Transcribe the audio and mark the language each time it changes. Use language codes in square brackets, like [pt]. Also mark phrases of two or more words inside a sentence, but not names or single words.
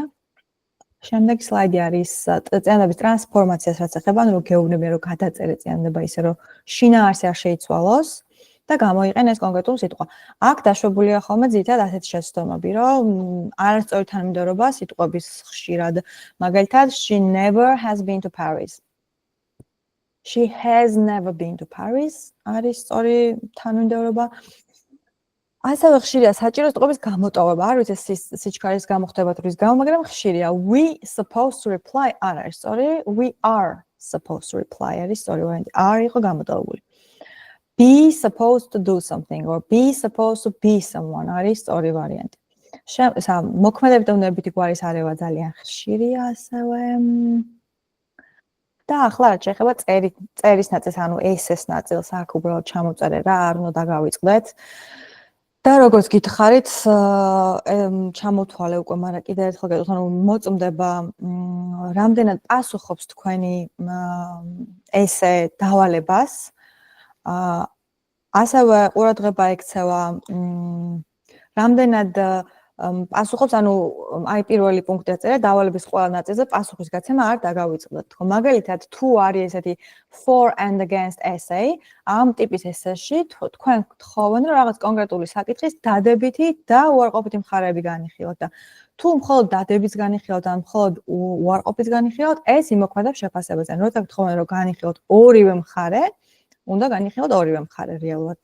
[ka] შემდეგი სლაიდი არის წინადადების ტრანსფორმაციას რაც ეხება, ანუ რომ გეუბნებიან რომ გადაწერე წინადადება ისე რომ შინაარსი არ შეიცვალოს და გამოიყენეს კონკრეტული სიტყვა. აქ დაშვებულია ხოლმე ძირითადად ასეთი შეცდომები, რომ არასწორი თანმიმდევრობა სიტყვების ხშირად. მაგალითად, [en] she never has been to Paris. She has never been to Paris. [ka] არის სწორი თანმიმდევრობა. ასევე ხშირია საჭირო სიტყვების გამოტოვება. არ ვიცი სიჩქარის გამო ხდება თუ რის გამო, მაგრამ ხშირია. [en] We supposed to reply [ka] არ არის სწორი. [en] We are supposed to reply [ka] არის სწორი ვარიანტი. არ იყო გამოტოვებული. [en] Be supposed to do something or be supposed to be someone [ka] არის სწორი ვარიანტი. მოქმედებით და უნებითი გვარის არევა ძალიან ხშირია ასევე. და ახლა რაც შეეხება წერის ნაწილს, ანუ SS ნაწილს, აქ უბრალოდ ჩამოწერე რა, არ უნდა დაგავიწყდეთ. და როგორც გითხარით, ჩამოთვალე უკვე, მაგრამ კიდევ ერთხელ გეტყვით, რომ მოწმდება რამდენად პასუხობს თქვენი ესე დავალებას. ასევე ყურადღება ექცევა რამდენად პასუხობს, ანუ აი პირველი პუნქტი აწერე, დავალების ყველა ნაწილზე პასუხის გაცემა არ დაგავიწყდეთ. თქო, მაგალითად, თუ არის ესეთი [en] for and against essay, [ka] ამ ტიპის ესეში თქვენ გთხოვენ, რომ რაღაც კონკრეტული საკითხის დადებითი და უარყოფითი მხარეები განიხილოთ და თუ მხოლოდ დადებითს განიხილოთ ან მხოლოდ უარყოფითს განიხილოთ, ეს იმოქმედებს შეფასებაზე. როცა გთხოვენ, რომ განიხილოთ ორივე მხარე, უნდა განიხილოთ ორივე მხარე რეალურად.